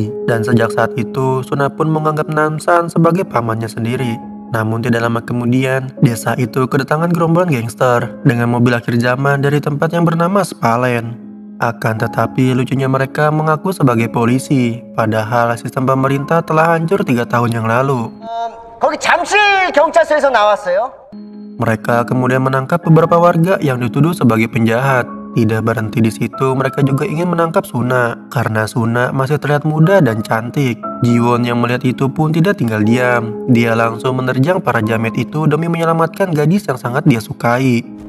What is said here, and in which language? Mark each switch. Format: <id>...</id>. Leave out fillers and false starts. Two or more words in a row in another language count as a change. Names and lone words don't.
<id>Dan sejak saat itu, Suna pun menganggap Namsan sebagai pamannya sendiri. Namun tidak lama kemudian, desa itu kedatangan gerombolan gangster dengan mobil akhir zaman dari tempat yang bernama Spalen. Akan tetapi lucunya mereka mengaku sebagai polisi, padahal sistem pemerintah telah hancur 3 tahun yang lalu.</id> <ko>거기 잠실 경찰서에서 나왔어요.</ko> <id>Mereka kemudian menangkap beberapa warga yang dituduh sebagai penjahat. Tidak berhenti di situ, mereka juga ingin menangkap Suna karena Suna masih terlihat muda dan cantik. Jiwon yang melihat itu pun tidak tinggal diam. Dia langsung menerjang para jamet itu demi menyelamatkan gadis yang sangat dia sukai.</id>